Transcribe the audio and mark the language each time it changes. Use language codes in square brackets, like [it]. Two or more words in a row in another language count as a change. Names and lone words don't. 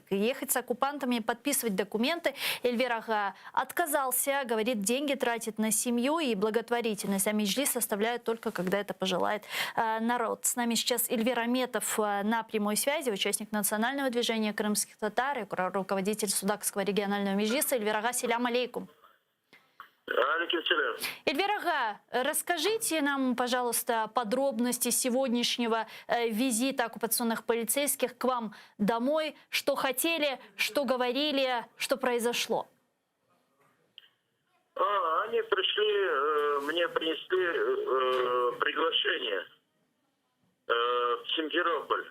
[ru] Ехать с оккупантами, подписывать документы Эльвер Ага отказался. Говорит, деньги тратит на семью и благотворительность. А меджлис составляет только, когда это пожелает народ. С нами сейчас Эльвер Аметов на прямой связи, участник национального движения крымских татар и руководитель Судакского регионального меджлиса. Эльвер Ага, [crh] селям алейкум. [ru] Эльвер Ага, расскажите нам, пожалуйста, подробности сегодняшнего визита оккупационных полицейских к вам домой. Что хотели, что говорили, что произошло? Они пришли, мне принесли приглашение в Симферополь.